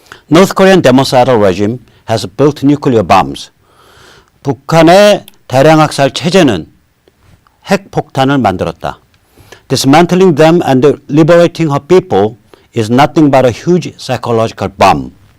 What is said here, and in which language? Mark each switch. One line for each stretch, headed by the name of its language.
English: North Korean democidal regime has built nuclear bombs.
Korean: 북한의 대량학살 체제는 핵폭탄을 만들었다.
English: Dismantling them and liberating her people is nothing but a huge psychological bomb.